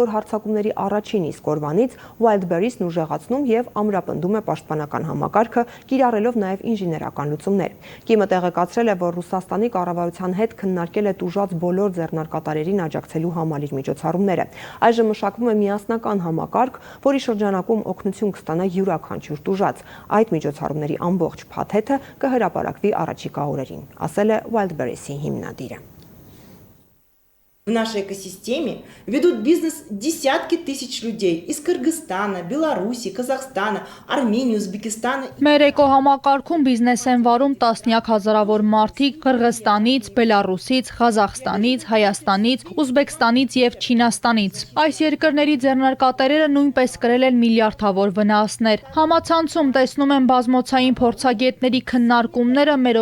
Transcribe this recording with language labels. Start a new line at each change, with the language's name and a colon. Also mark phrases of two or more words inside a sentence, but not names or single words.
Armenian: որ հարձակումների առաջին իսկ օրվանից Wildberries-ն ուժեղացնում եւ ամրապնդում է պաշտպանական համակարգը, կիրառելով նաեւ ինժեներական լուծումներ։ Կիմը տեղեկացրել է, որ Ռուսաստանի կառավարության հետ քննարկել է տուժած բոլոր ձեռնարկատարերին աջակցելու համալիր միջոցառումները։ Այժմ մշակվում է միասնական համակարգ, որի շրջանակում օգնություն կստանա յուրաքանչյուր тужած։ Այդ միջոցառումների ամբողջ փաթեթը կհրապարակվի առաջիկա օրերին, ասել է Wildberries-ի հիմնադիրը։
Russian: В нашей экосистеме ведут бизнес десятки тысяч людей из Кыргызстана, Беларуси, Казахстана, Армении, Узбекистана.
Armenian: Մեր էկոհամակարգում բիզնես են վարում տասնյակ հազարավոր մարդիկ Կырգызստանից, Բելարուսից, Ղազախստանից, Հայաստանից, Ուզբեկստանից եւ Չինաստանից։ Այս երկրների ձեռնարկատերերը նույնպես կրել են միլիարդավոր վնասներ։ Համացանցում տեսնում են բազմոցային փորձագետների քննարկումները մեր